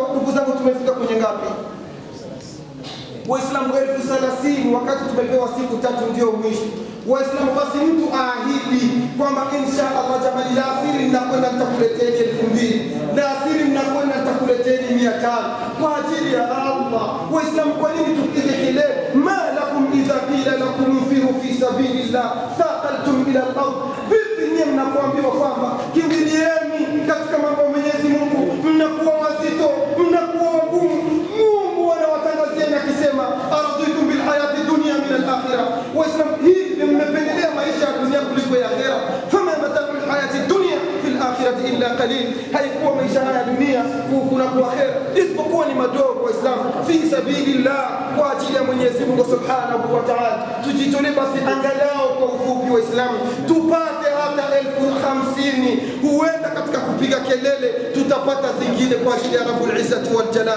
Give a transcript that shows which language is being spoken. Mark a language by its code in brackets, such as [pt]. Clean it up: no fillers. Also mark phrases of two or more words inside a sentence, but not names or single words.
[sw] Ndugu zangu, tumefika kwenye ngapi? Waislamu 30,000 wakati tumepewa siku 3 ndio mwisho. Waislamu, basi mtu aahidi kwamba [ar] إن شاء الله [sw] jamani, la asiri ninakwenda nitakuleteni 2000, la asiri ninakwenda nitakuleteni 500 kwa ajili ya Allah. Waislamu, kwa nini tupige kelele? [ar] ما لكم إذا قيل لكم انفروا في سبيل الله اثاقلتم إلى الأرض, [sw] vipi nyinyi mnapoambiwa kwamba kimbilieni katika mambo ya Mwenyezi Mungu mnakuwa wazito, mnakuwa wagumu? Mungu anawatangazia akisema, [ar] أرضيتم بالحياة الدنيا من الآخرة. [sw] Waislamu, hii mmependelea maisha ya dunia kuliko ya akhera. [ar] فما متاع الحياة الدنيا في الآخرة إلا قليل, [sw] haikuwa maisha ya dunia kuna kwa akhera isipokuwa ni madogo. Waislamu, [ar] في سبيل الله, [sw] kwa ajili ya Mwenyezi Mungu [ar] سبحانه وتعالى, [sw] tujitolee basi angalau kwa ufupi Waislamu tupate hata 50,000. Huenda katika kupiga kelele tutapata zingine kwa ajili ya [ar] رب العزة والجلال.